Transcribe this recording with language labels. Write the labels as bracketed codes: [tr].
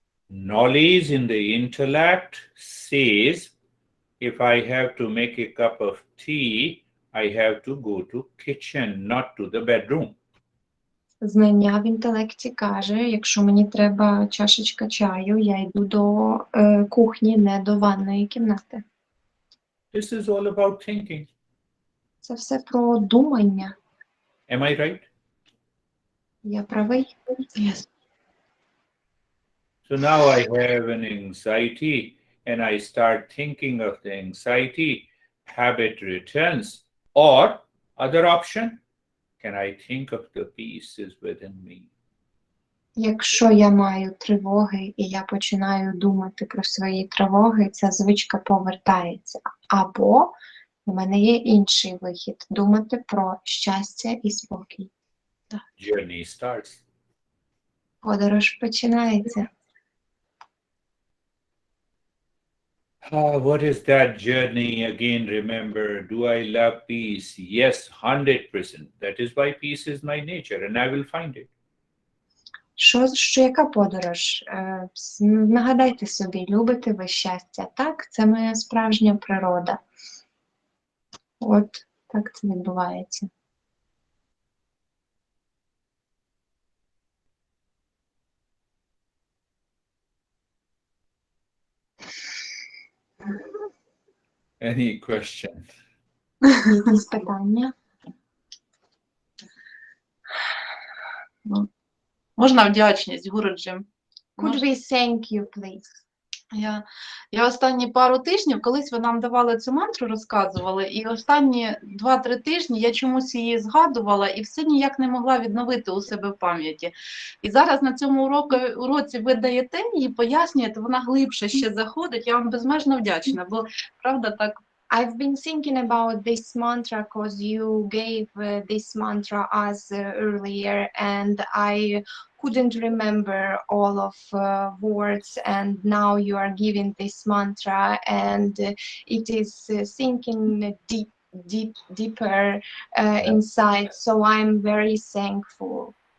[en] Knowledge in the intellect says, if I have to make a cup of tea, I have to go to kitchen, not to the bedroom. [uk] Знання в інтелекті каже, якщо мені треба чашечка чаю, я йду до кухні, не до ванної кімнати. [en] This is all about thinking. [uk] Це все про думання. [en] Am I right? [uk] Я правий? [en] Yes. So now I have an anxiety and I start thinking of the anxiety, habit returns, or other option, can I think of the pieces within me? [uk] Якщо я маю тривоги і я починаю думати про свої тривоги, ця звичка повертається. Або у мене є інший вихід – думати про щастя і спокій. [en] Journey starts. [uk] Подорож починається. [en] What is that journey? Again, remember, do I love peace? Yes, 100%. That is why peace is my nature, and I will find it. [uk] Яка подорож? Нагадайте собі, любите ви щастя? Так, це моя справжня природа. От так це відбувається. [en] Any question? [uk] Якісь питання? Можна вдячність, Гуруджі? [en] Could we thank you, please? [uk] Я останні пару тижнів, колись ви нам давали цю мантру, розказували, і останні 2-3 тижні я чомусь її згадувала і все ніяк не могла відновити у себе в пам'яті. І зараз на цьому уроці ви даєте її, пояснюєте, вона глибше ще заходить. Я вам безмежно вдячна, бо правда так. [en] I've been thinking about this mantra because you gave this mantra us earlier and I couldn't remember all of words, and now you are giving this mantra and it is sinking deeper inside, so I'm very thankful.